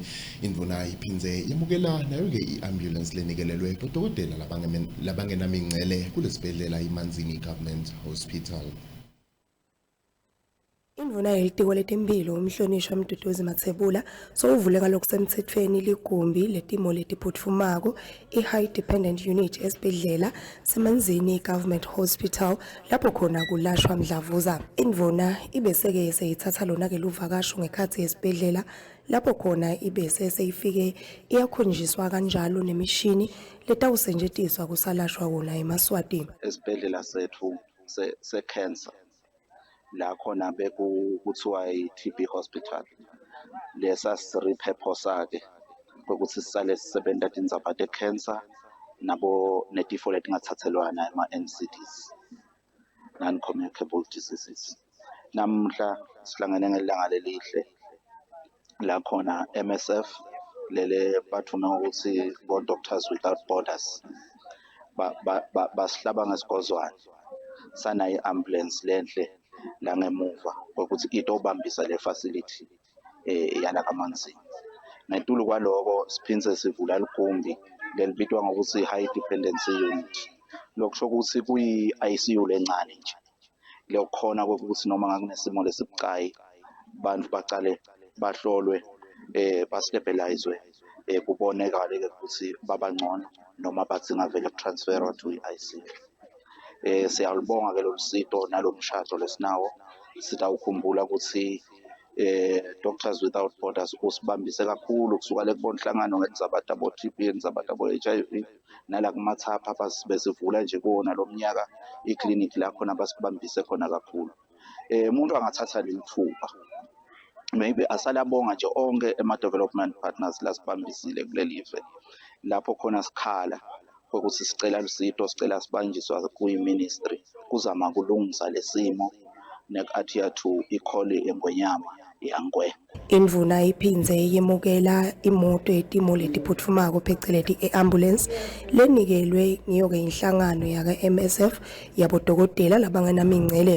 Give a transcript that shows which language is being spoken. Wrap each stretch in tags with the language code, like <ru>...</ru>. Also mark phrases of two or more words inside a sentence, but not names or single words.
<ss>Indvuna iphindze yamukela nayo-ke i-ambulance lenikelelwe bodokotela labangenamingcele kulesibhedlela iManzini Government Hospital. Indvuna yelitiko letempilo umhlonishwa Mduduzi Mathebula uvule ngalokusemthethweni ligumbi letimo letiphuthumako i-</ss> <en>High Dependent Unit</en> <ss>esibhedlela seManzini Government Hospital lapho khona kulashwa mdlavuza. Indvuna ibeseke seyithatha lona-ke luvakasho ngekhathi esibhedlela lapho khona ibese seyifike iyakhonjiswa kanjalo nemishini letawusetshenziswa kusalashwa wona eMaswati. Esibhedlela sethu se-cancer la khona bekuthiwa i-TB hospital lesa siripurpose ke ukuthi sisale sisebenza tindzaba te-cancer nabo netifo letingathathelwana ama-NCDs,</ss> <en>non-communicable diseases.</en> <ss>Namhla sihlangene ngelanga lelihle la khona MSF lele bathuma ukuthi bo Doctors Without Borders basihlaba ngesigozwane sana i-ambulance lenhle la ngemuva ukuthi itobambisa le facility yana kaManzini. Ngetulu kwaloko siphindze sivula ligumbi lelibitwa ngokuthi</ss> <en>high dependency unit.</en> <ss>Lokusho ukuthi kuyi-ICU lencane nje lokukhona ukuthi noma ngakunesimo lesibucayi bantu bacale bahlolwe bastabilizwe kubonekale ukuthi babangcono noma badzinga vele</ss> <en>transfer to</en> <ss>i-ICU. Siyalibonga ke lolusito nalomshado lesinawo. Sitawukhumbula ukuthi Doctors Without Borders usibambise kakhulu kusuka lekubonhlangano ngendzaba tabo TB ndzaba tabo HIV nala kumathapha basivula nje kuona lomnyaka iclinic la khona basibambise khona kakhulu. Umuntu angathatha lithuba maybe asalabonga nje onke ema-</ss> <en>development partners</en> <ss>lasibambisile kulelive lapho khona sikhala ukuthi sicela lusito sicela sibanjiswa kuyi-ministry kuzama kulungisa lesimo nek-athia to ikholi engonyama yangwe. Indvuna iphindze yemukela imoto yetimo letiphuthumako pheceleti i-ambulance lenikelwe ngiyo-ke inhlangano yaka-MSF yabodokotela labangenamingcele.</ss>